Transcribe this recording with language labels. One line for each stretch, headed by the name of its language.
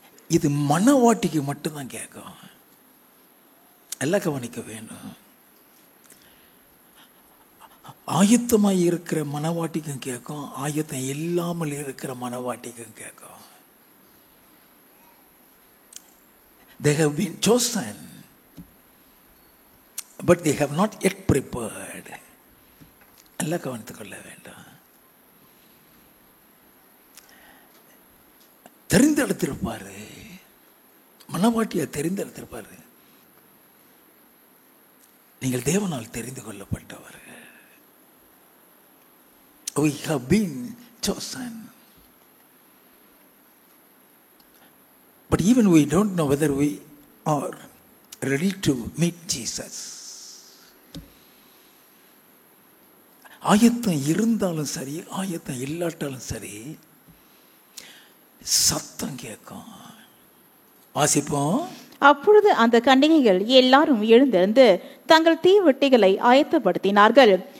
Tamil: இது மணவாட்டிக்கு மட்டும்தான் கேட்கும். எல்லாம் கவனிக்க வேணும். ஆயத்தமாய் இருக்கிற மணவாட்டிக்கும் கேட்கும், ஆயத்தம் இல்லாமல் இருக்கிற மணவாட்டிக்கும் கேட்கும்.
English: They have been chosen, but they have not yet prepared.
Tamil: எல்லாம் கவனித்துக் கொள்ள வேண்டும். தெரிந்தெடுத்திருப்பாரு, மணவாட்டியை தெரிந்தெடுத்திருப்பாரு. நீங்கள் தேவனால் தெரிந்து கொள்ளப்பட்டவர்கள்.
English: We have been chosen. But even we don't know whether we are ready to meet Jesus.
Tamil: ஆயத்தம் இருந்தாலும் சரி, ஆயத்தம் இல்லாட்டாலும் சரி, சத்தம் கேட்கும். வாசிப்போம். அப்பொழுது அந்த கன்னிகைகள் எல்லாரும் எழுந்திருந்து தங்கள் தீவெட்டிகளை ஆயத்தப்படுத்தினார்கள்.